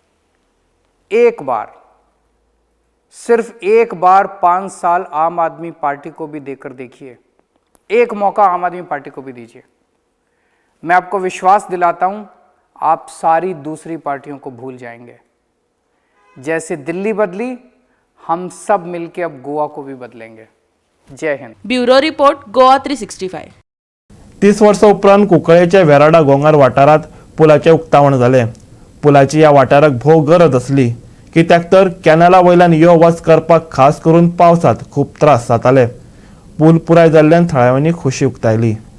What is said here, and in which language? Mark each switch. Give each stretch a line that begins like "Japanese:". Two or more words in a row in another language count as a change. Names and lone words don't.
Hindi: एक बार, सिर्फ एक बार 5 साल आम आदमी पार्टी को भी देकर देखिए. एक मौका आम आदमी पार्टी को भी दीजिए. मैं आपको विश्वास दिलाता हूं, आप सारी दूसरी पार्टियों को भूल जाएंगे. जैसे दिल्ली बदली, हम सब मिलकर अब गोवा को भी बदलेंगे. जय हिंद.
English: Bureau report, Goa 365.
Konkani: 30 वर्सां उपरांत कुंकळ्ळेच्या वेराडा गोंगार वाठारात पुलाचें उक्तावण जालें. पुलाची ह्या वाठाराक भोव गरज आसली, कित्याक तर कॅनला वयल्यान यो वच करपाक खास करून पावसांत खूब त्रास जाताले. पूल पुराय जाल्ल्यान थळाव्यांनी खोशी उक्तायली.